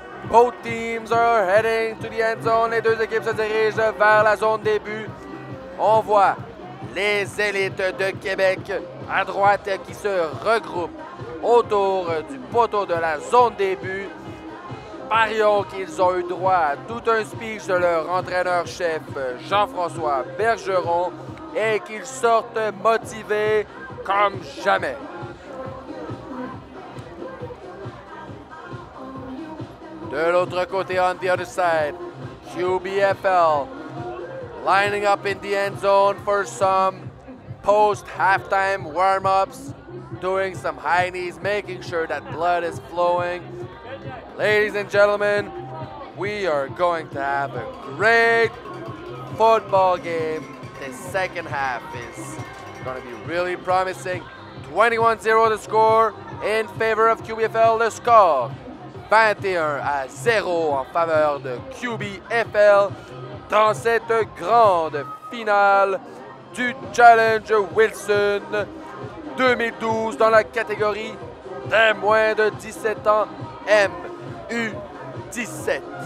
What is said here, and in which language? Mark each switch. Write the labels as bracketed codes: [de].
[en] Both teams are heading to the end zone. [fr] Les deux équipes se dirigent vers la zone des buts. On voit les élites de Québec à droite qui se regroupent autour du poteau de la zone des buts. Parions qu'ils ont eu droit à tout un speech de leur entraîneur-chef Jean-François Bergeron et qu'ils sortent motivés comme jamais. De l'autre côté, [en] on the other side, QBFL lining up in the end zone for some post-halftime warm-ups, doing some high knees, making sure that blood is flowing. Ladies and gentlemen, we are going to have a great football game. The second half is going to be really promising. 21-0 the score in favor of QBFL. [fr] Le score 21-0 en faveur de QBFL dans cette grande finale du Challenge Wilson 2012 dans la catégorie des moins de 17 ans MU17.